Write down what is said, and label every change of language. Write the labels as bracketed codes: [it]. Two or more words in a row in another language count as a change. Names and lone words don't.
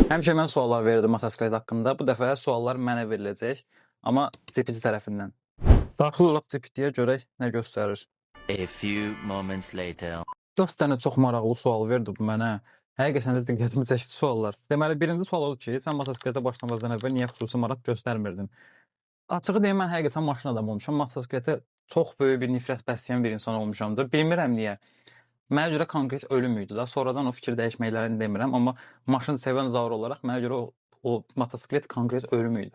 [az] Həmişə mən suallar verirdim motosiklet haqqında. Bu dəfə suallar mənə veriləcək, amma GPT tərəfindən. Daxil olaq GPT-yə görək nə göstərir. [en] A few moments later. [az] 4 dənə çox maraqlı sual verdi bu mənə. Həqiqətən də diqqətimi çəkdi suallar. Deməli, birinci sual odur ki, sən motosikletə başlamazdan əvvəl niyə xüsusi maraq göstərmirdin? Açığı deyim, mən həqiqətən maşın adamı olmuşam. Motosikletə çox böyük bir nifrət bəsləyən bir insan olmuşamdır. Bilmirəm niyə. Mənə görə konkret ölüm idi da. Sonradan o fikir dəyişməklərini demirəm, amma maşın sevən zar olaraq mənə görə o motosiklet konkret ölüm idi.